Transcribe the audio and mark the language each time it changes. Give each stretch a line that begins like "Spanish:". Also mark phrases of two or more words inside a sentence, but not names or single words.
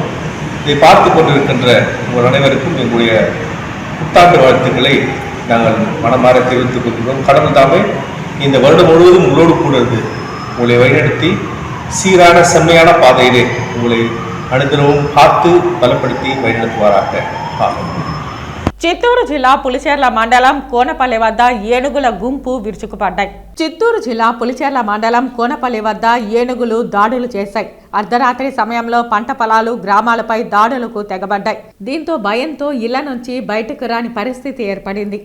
Tamil: இதை பார்த்து கொண்டிருக்கின்ற உங்கள் அனைவருக்கும் எங்களுடைய புத்தாண்டு வாழ்த்துக்களை நாங்கள் மனமாற தெரிவித்துக் கொள்கிறோம். கடவுள் தாமே இந்த வருடம் முழுவதும் உங்களோடு கூட இருந்து உங்களை வழிநடத்தி சீரான செம்மையான பாதையிலே உங்களை அனுதினமும் காத்து பலப்படுத்தி வழிநடத்துவாராக. ஆமென்.
Telugu: చిత్తూరు జిల్లా పులిచెర్ల మండలం కోనపల్లి వద్ద ఏనుగుల గుంపు విరుచుకుపడ్డాయి. చిత్తూరు జిల్లా పులిచెర్ల మండలం కోనపల్లి వద్ద ఏనుగులు దాడులు చేశాయి. అర్ధరాత్రి సమయంలో పంట పొలాలు, గ్రామాలపై దాడులకు తెగబడ్డాయి. దీంతో భయంతో ఇళ్ల నుంచి బయటకు రాని పరిస్థితి ఏర్పడింది.